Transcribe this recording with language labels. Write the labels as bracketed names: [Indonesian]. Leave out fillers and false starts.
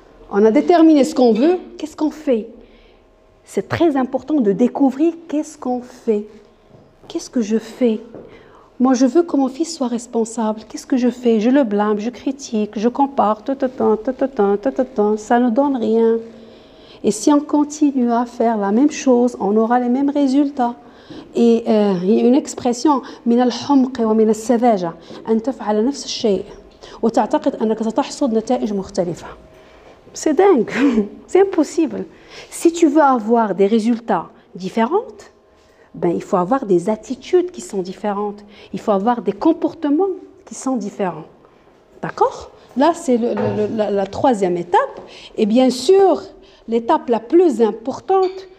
[French] On a déterminé ce qu'on veut. Qu'est-ce qu'on fait? C'est très important de découvrir qu'est-ce qu'on fait. Qu'est-ce que je fais? Moi, je veux que mon fils soit responsable. Qu'est-ce que je fais? Je le blâme, je critique, je compare, ça ne donne rien. Et si on continue à faire la même chose, on aura les mêmes résultats. Et il y a une expression, [Arabic] من الحمق ومن السذاجة أن تفعل نفس الشيء وتعتقد أنك ستحصد نتائج مختلفة. [French] C'est dingue, c'est impossible. Si tu veux avoir des résultats différents, il faut avoir des attitudes qui sont différentes. Il faut avoir des comportements qui sont différents. D'accord? Là, c'est la troisième étape. Et bien sûr, l'étape la plus importante,